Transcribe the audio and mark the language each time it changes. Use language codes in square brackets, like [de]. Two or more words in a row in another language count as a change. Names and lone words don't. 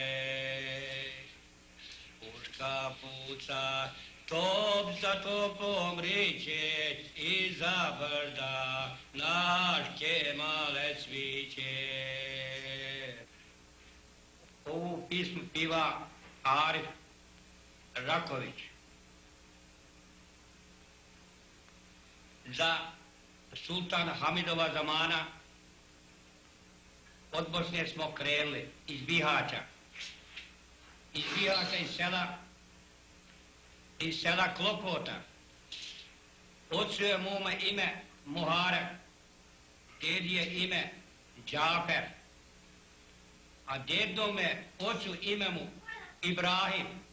[bs] Puška puca, top za topom riče, iza brda naš Kemalec viče. Ovu pismu piva Arif Raković. za sultana Hamidova zamana. Od Bosne smo krenuli, iz Bihaća. Iz Bihaća, iz sela Klopota. Ocu je mome ime Muharem, djedi je ime Džafer, a djedome ocu ime mu Ibrahim.